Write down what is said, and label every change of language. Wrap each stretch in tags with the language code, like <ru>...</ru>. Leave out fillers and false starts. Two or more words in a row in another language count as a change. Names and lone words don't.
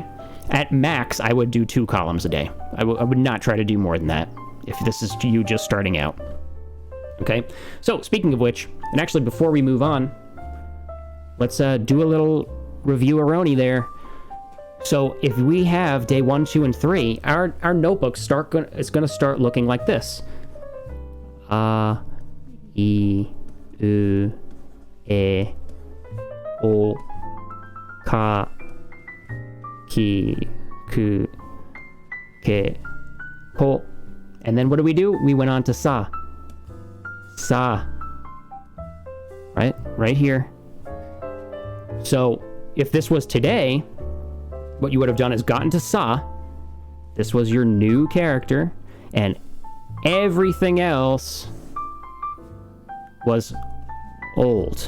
<en>At max, I would do 2 columns a day. I would not try to do more than that if this is you just starting out. Okay? So, speaking of which, and actually before we move on, let's do a little review-a-roni there. So, if we have day 1, 2, and 3, our notebook is going to start looking like this.</en> <ja>A, I, U, E, O, Ka, Ki, Ku, Ke, Ko.</ja> <en>And then what do? We went on to Sa. Sa. Right here. So, if this was today, what you would have done is gotten to Sa. This was your new character, and everything else was old.</en>